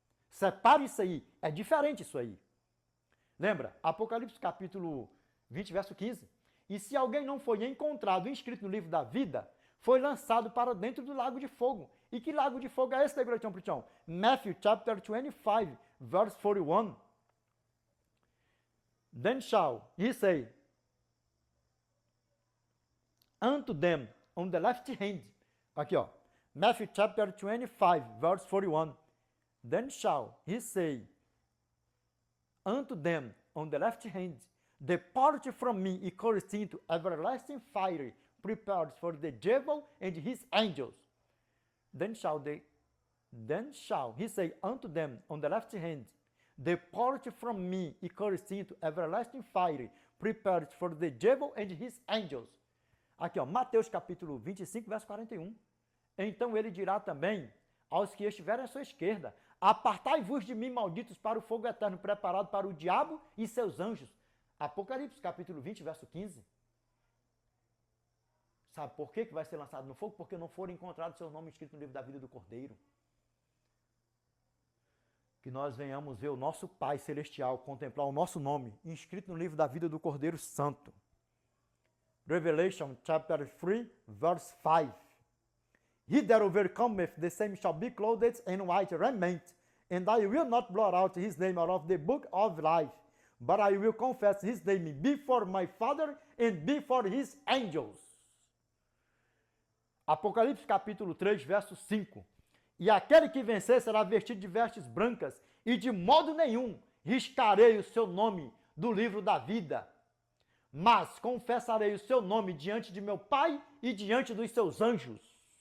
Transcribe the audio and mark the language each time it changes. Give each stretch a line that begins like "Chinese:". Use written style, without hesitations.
Portuguese: Separe isso aí. É diferente isso aí. Lembra? Apocalipse capítulo 20, verso 15. E se alguém não foi encontrado inscrito no livro da vida, foi lançado para dentro do lago de fogo. E que lago de fogo é esse, Degratião Pritião?
English: Matthew chapter 25, verse 41. Then shall he say unto them on the left hand.
Portuguese: Aqui, ó.
English: Matthew chapter 25, verse 41. Then shall he say unto them on the left hand, depart from me, ye cursed, into everlasting fire, prepared for the devil and his angels. Then shall he say unto them on the left hand, depart from me, ye cursed, into everlasting fire, prepared for the devil and his angels.
Portuguese: Aqui, ó, Mateus capítulo 25, verso 41. Então ele dirá também aos que estiverem à sua esquerda, apartai-vos de mim, malditos, para o fogo eterno preparado para o diabo e seus anjos. Apocalipse capítulo 20, verso 15. Sabe por que vai ser lançado no fogo? Porque não foram encontrados seus nomes escritos no livro da vida do Cordeiro. Que nós venhamos ver o nosso Pai Celestial, contemplar o nosso nome inscrito no livro da vida do Cordeiro Santo.
English: Revelation chapter 3, verse 5. He that overcometh, the same shall be clothed in white raiment, and I will not blot out his name out of the book of life, but I will confess his name before my Father and before his angels.
Portuguese: Apocalipse capítulo 3, verso 5. E aquele que vencer será vestido de vestes brancas, e de modo nenhum riscarei o seu nome do livro da vida, mas confessarei o seu nome diante de meu Pai e diante dos seus anjos.